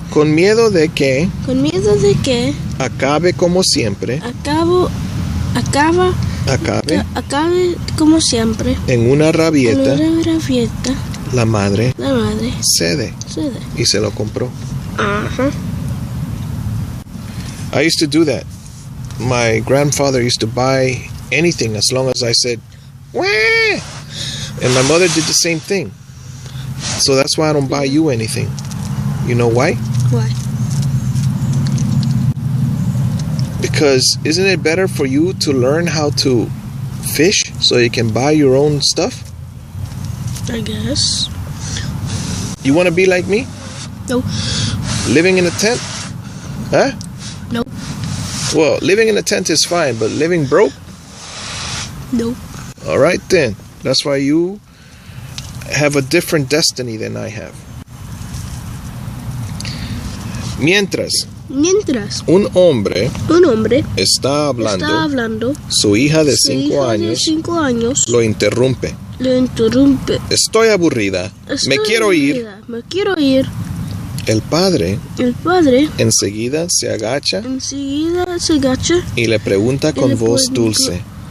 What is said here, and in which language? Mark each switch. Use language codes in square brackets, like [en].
[es] Con miedo de que acabe como siempre. Acabe como siempre. En una rabieta. La madre cede y se lo compró. [en] I used to do that. My grandfather used to buy anything as long as I said, wah! And my mother did the same thing. So that's why I don't buy you anything. You know why? Why? Because isn't it better for you to learn how to fish so you can buy your own stuff? I guess. You want to be like me? No. Living in a tent? Huh? No. Well, living in a tent is fine, but living broke? No. All right then. That's why you have a different destiny than I have. [es] Mientras un hombre está hablando, su hija de 5 años lo interrumpe. Estoy aburrida. Me quiero ir. El padre enseguida se agacha y le pregunta con voz dulce.